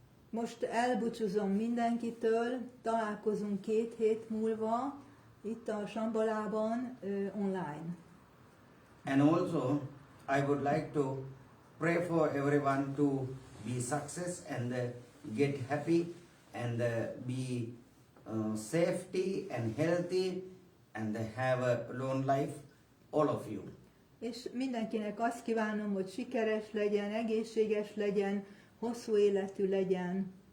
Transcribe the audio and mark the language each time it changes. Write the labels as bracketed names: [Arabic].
[Hungarian] Most elbúcsúzom mindenkitől, találkozunk 2 hét múlva itt a Sambhalában online. [English] And also I would like to pray for everyone to be success and get happy and be safety and healthy and have a long life, all of you. [Hungarian] És mindenkinek azt kívánom, hogy sikeres legyen, egészséges legyen, hosszú életű legyen.